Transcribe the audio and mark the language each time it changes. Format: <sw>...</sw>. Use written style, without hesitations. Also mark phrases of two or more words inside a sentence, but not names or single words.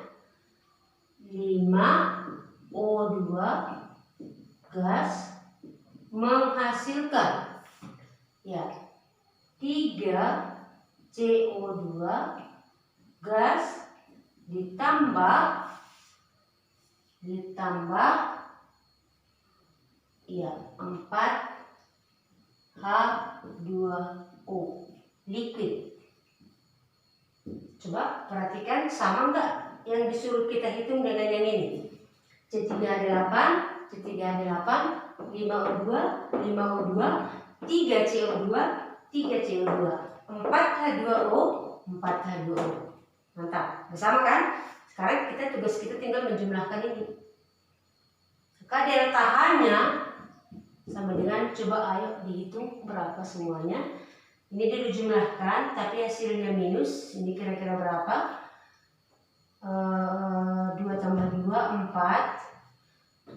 <id>5O2 gas menghasilkan ya 3CO2 gas ditambah ya 4H2 2O liquid. Coba perhatikan sama enggak yang disuruh kita hitung dengan yang ini. C3H8, C3H8, 5O2, 5O2, 3CO2, 3CO2, 4H2O, 4H2O. Mantap, bersama kan? Sekarang tugas kita tinggal menjumlahkan ini. Maka delta H-nya sama dengan, coba ayo dihitung berapa semuanya. Ini dulu jumlahkan, tapi hasilnya minus. Ini kira-kira berapa? 2 tambah 2, 4.</id>